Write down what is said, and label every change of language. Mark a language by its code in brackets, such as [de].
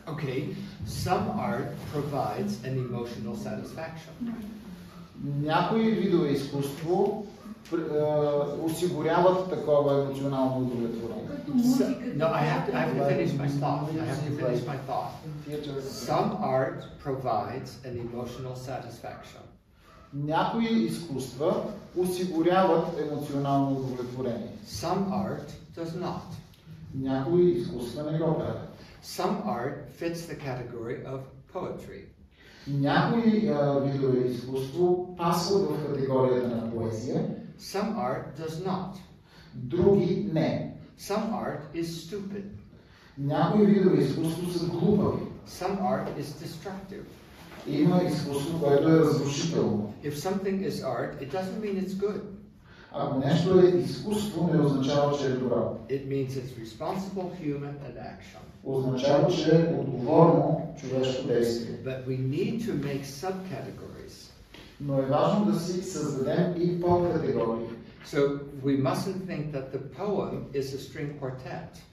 [en] Okay, some art provides an emotional satisfaction. [bg] Някои видове изкуство осигуряват такова емоционално удовлетворение. [en] No, I have to finish my thought. Some art provides an emotional satisfaction. [bg] Някои изкуства осигуряват емоционално удовлетворение. [en] Some art does not. [bg] Някои изкуства не го правят. [en] Some art fits the category of poetry. [bg] Някои видове изкуство пасват в категорията на поезия. [en] Some art does not. [bg] Други не. [en] Some art is stupid. [bg] Някои видове изкуство са глупави. [en] Some art is destructive. [bg] Има изкуство, което е разрушително. [en] If something is art, it doesn't mean it's good. [bg] Ако нещо е изкуство, не означава, че е добро. [en] It means it's responsible human and action. [bg] Означава, че е отговорно човешко действие. [en] But we need to make subcategories. [bg] Но е важно да си създадем и подкатегории. [en] So we mustn't think that the poem is a string quartet.